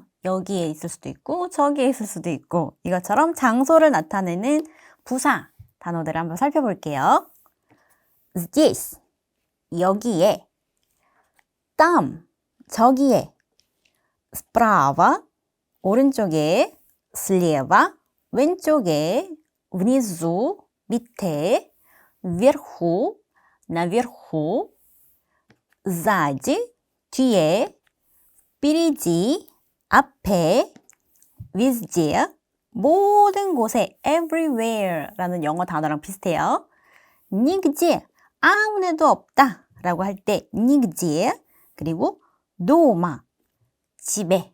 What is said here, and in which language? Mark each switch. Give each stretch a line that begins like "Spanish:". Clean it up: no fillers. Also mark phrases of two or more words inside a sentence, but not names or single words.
Korean: 여기에 있을 수도 있고 저기에 있을 수도 있고 이것처럼 장소를 나타내는 부사 단어들을 한번 살펴볼게요.
Russian: здесь, 여기에, там, 저기에, справа, 오른쪽에, слева, 왼쪽에, внизу, 밑에, вверху, наверху, сзади,
Korean: 뒤에, впереди, 앞에, wizде, 모든 곳에, everywhere 라는 영어 단어랑 비슷해요. нигде, 아무 데도 없다 라고 할 때 nigде, 그리고 дома, 집에.